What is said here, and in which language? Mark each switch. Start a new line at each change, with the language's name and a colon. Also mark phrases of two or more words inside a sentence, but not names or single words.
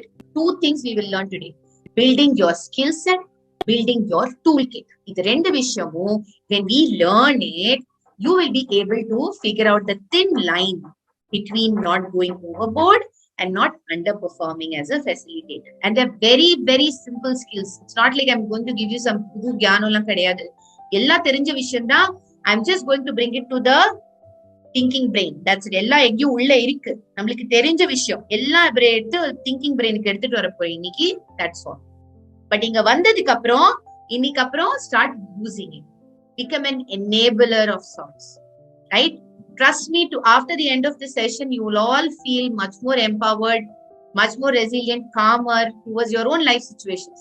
English: Two things we will learn today. Building your skill set, building your toolkit. This
Tamil: ரெண்டு விஷயமு,
English: when we learn it, you will be able to figure out the thin line between not going overboard and not underperforming as a facilitator. And they're very, very simple skills. It's not like I'm going to give you some
Tamil: புது ஞானம்லாம் கிடையாது. எல்லா தெரிஞ்ச விஷயம்,
English: I'm just going to bring it to the thinking brain. That's it.
Tamil: எல்லா எக்கு உள்ள இருக்கு. நமக்கு தெரிஞ்ச விஷயம் எல்லா எடுத்து
English: thinking brain
Tamil: க்கு எடுத்திட்டு வரப்போறேன் இன்னிக்கி.
English: That's all. But
Tamil: இங்க வந்ததுக்கு அப்புறம்
English: start using it. Become an enabler of sorts. Right? trust me, after the end of the session, you will all feel much more empowered, much more resilient, calmer towards your own life situations.